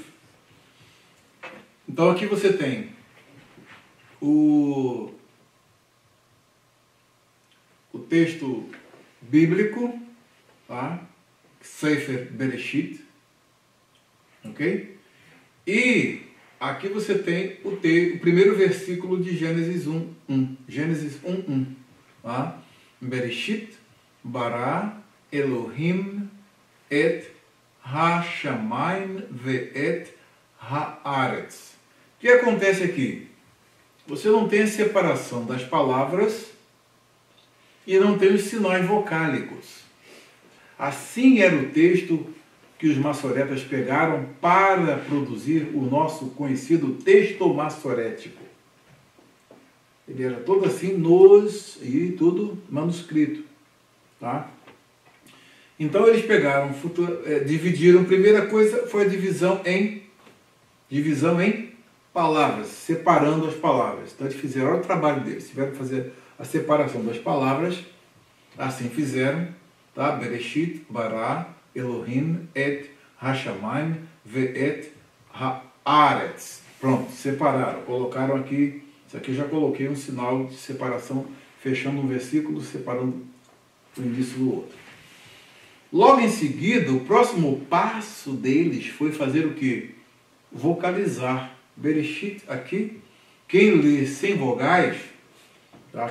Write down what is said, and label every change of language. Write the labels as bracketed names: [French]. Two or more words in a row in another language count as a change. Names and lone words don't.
[Portuguese] Então aqui você tem o texto bíblico, tá? Sefer Bereshit, ok? E aqui você tem o primeiro versículo de Gênesis 1:1. Gênesis 1:1. Tá? [Hebrew] בראשית ברא אלהים את השמים ואת הארץ. [Portuguese] O que acontece aqui? Você não tem a separação das palavras e não tem os sinais vocálicos. Assim era o texto que os massoretas pegaram para produzir o nosso conhecido texto massorético. Ele era todo assim, e tudo manuscrito. Tá? Então eles pegaram, dividiram, primeira coisa foi a divisão em palavras, separando as palavras. Então eles fizeram, olha o trabalho deles, tiveram que fazer a separação das palavras, assim fizeram, tá? [Hebrew] בראשית, ברא, אלהים, את השמים, ואת הארץ. [Portuguese] Pronto, separaram, colocaram aqui, isso aqui eu já coloquei um sinal de separação, fechando um versículo, separando o início do outro. Logo em seguida, o próximo passo deles foi fazer o quê? Vocalizar. Bereshit aqui, quem lê sem vogais, tá?